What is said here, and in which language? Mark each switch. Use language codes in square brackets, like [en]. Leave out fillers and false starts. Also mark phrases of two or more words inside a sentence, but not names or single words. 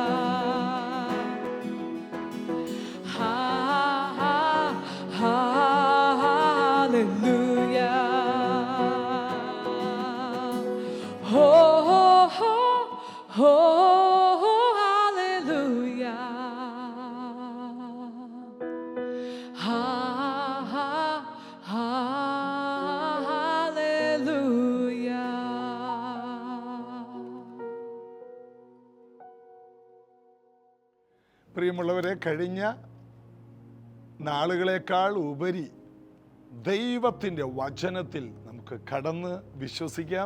[en] Ha ha ha hallelujah. Ho ho ho hallelujah. Ha ha hallelujah. [ml] പ്രിയമുള്ളവരെ, കഴിഞ്ഞ നാളുകളേക്കാൾ ഉപരി ദൈവത്തിൻ്റെ വചനത്തിൽ നമുക്ക് കടന്ന് വിശ്വസിക്കാം.